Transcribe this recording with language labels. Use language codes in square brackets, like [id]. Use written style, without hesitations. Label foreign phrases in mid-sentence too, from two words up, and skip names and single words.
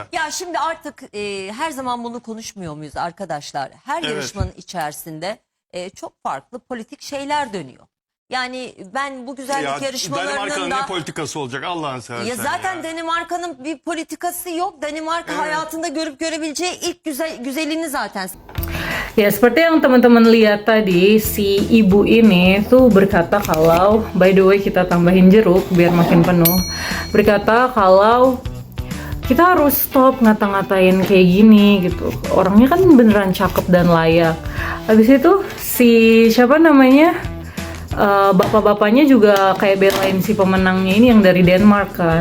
[tr] Ya şimdi artık her zaman bunu konuşmuyor muyuz arkadaşlar? Her Evet. yarışmanın içerisinde çok farklı politik şeyler dönüyor. Yani ben bu güzellik yarışmalarının Danimarka'nın da... ne politikası olacak Allah'ını seversen Ya zaten Danimarka'nın bir politikası yok. Danimarka Evet. hayatında görüp görebileceği ilk güzelliğini zaten. [id] Ya seperti yang teman-teman lihat tadi, si ibu ini tuh berkata kalau, [en] by the way [id] kita tambahin jeruk biar makin penuh, berkata kalau kita harus stop ngata-ngatain kayak gini gitu. Orangnya kan beneran cakep dan layak. Habis itu si siapa namanya, bapak-bapaknya juga kayak belain si pemenangnya ini yang dari Denmark kan.